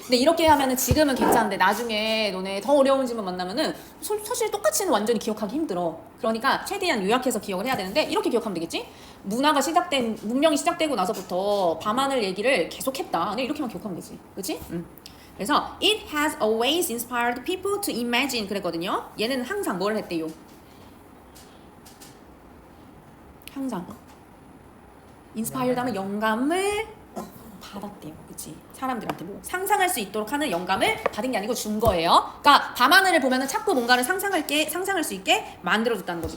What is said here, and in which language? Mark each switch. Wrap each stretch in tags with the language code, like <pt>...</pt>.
<ko>근데 이렇게 하면은 지금은 괜찮은데 나중에 너네 더 어려운 질문 만나면은 사실 똑같이는 완전히 기억하기 힘들어. 그러니까 최대한 요약해서 기억을 해야 되는데 이렇게 기억하면 되겠지? 문명이 시작되고 나서부터 밤하늘 얘기를 계속했다. 근데 이렇게만 기억하면 되지. 그치? 그래서</ko> <en>it has always inspired people to imagine</en> <ko>그랬거든요. 얘는 항상 뭘 했대요? 항상 inspired 하면 영감을 받았대요. 그치? 사람들한테 뭐 상상할 수 있도록 하는 영감을 받은 게 아니고 준 거예요. 그러니까 밤하늘을 보면은 자꾸 뭔가를 상상할 수 있게 만들어줬다는 거지.</ko>